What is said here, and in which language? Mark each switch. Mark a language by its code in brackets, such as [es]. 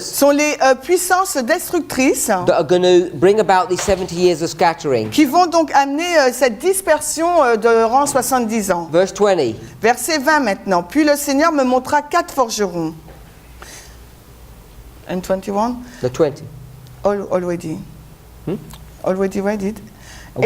[fr] sont les puissances destructrices [en] that are going to bring about these 70 years of scattering. [fr] qui vont donc amener cette dispersion durant 70 ans. [en] Verse 20. [fr] Verset 20 maintenant. Puis le Seigneur me montra 4 forgerons. [en] And 21? The 20. Already. Already read it. we